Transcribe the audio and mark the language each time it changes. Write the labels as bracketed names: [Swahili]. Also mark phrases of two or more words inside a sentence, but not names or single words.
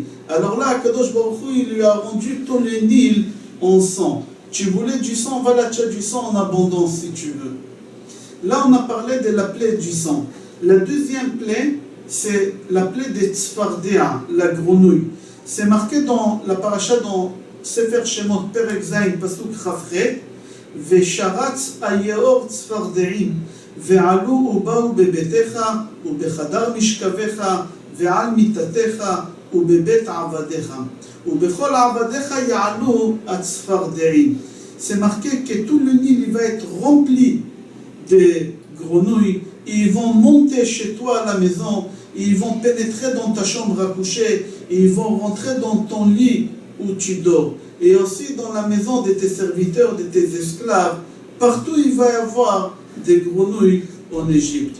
[French] Alors là, [Hebrew] קדוש ברוך הוא, [French] il lui a rendu tout le Nil en sang. Tu voulais du sang, voilà, tu as du sang en abondance si tu veux. Là, on a parlé de la plaie du sang. La deuxième plaie, c'est la plaie des Tzfardéa, la grenouille. C'est marqué dans la paracha, dans [Hebrew] ספר שמות, פרק ז, פסוק כ"ח, ושרץ היאור צפרדעים ועלו ובאו בביתך ובחדר משכבך ועל מיטתך ובבית עבדיך ובכל עבדיך יעלו הצפרדעים. [French] C'est marqué que tout le Nil il va être rempli de grenouilles. Ils vont monter chez toi à la maison, ils vont pénétrer dans ta chambre à coucher, ils vont rentrer dans ton lit où tu dors. Et aussi dans la maison de tes serviteurs, de tes esclaves, partout il va y avoir des grenouilles en Égypte.